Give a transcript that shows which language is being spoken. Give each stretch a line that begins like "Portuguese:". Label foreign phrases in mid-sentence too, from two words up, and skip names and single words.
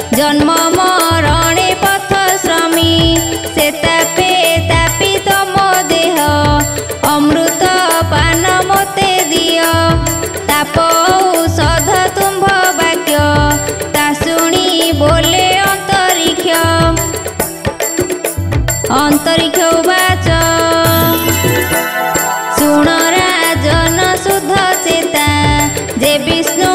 Odia: ଜନ୍ମ ମରଣେ ପଥ ଶ୍ରମୀ ସେ ତାପେ ତାପିତ ମୋ ଦେହ ଅମୃତ ପାନ ମୋତେ ଦିଓ ତାପ ଔଷଧ ତୁମ୍ଭ ବାକ୍ୟ ତା ଶୁଣି ବୋଲେ ଅନ୍ତରିକ୍ଷ ଉବାଚ ଶୁଣ ରାଜନ ଶୁଦ୍ଧ ଚେତା ଯେ ବିଷ୍ଣୁ